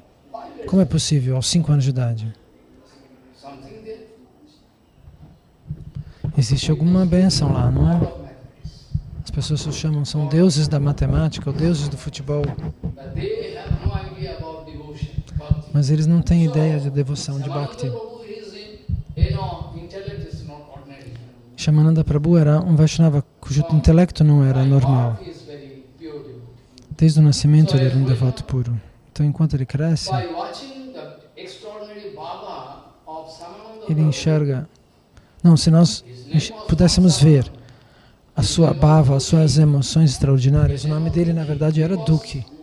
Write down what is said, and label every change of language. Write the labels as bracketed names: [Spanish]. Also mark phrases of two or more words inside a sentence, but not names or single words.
[Portuguese] Como é possível aos 5 anos de idade? Existe alguma bênção lá, não é? As pessoas se chamam, são deuses da matemática ou deuses do futebol. Mas eles não têm ideia de devoção, de bhakti. Shyamananda Prabhu era um Vaishnava cujo intelecto não era normal. Desde o nascimento ele era um devoto puro. Então, enquanto ele cresce, ele enxerga... Não, se nós pudéssemos ver a sua bhava, as suas emoções extraordinárias, o nome dele, na verdade, era Dukhi.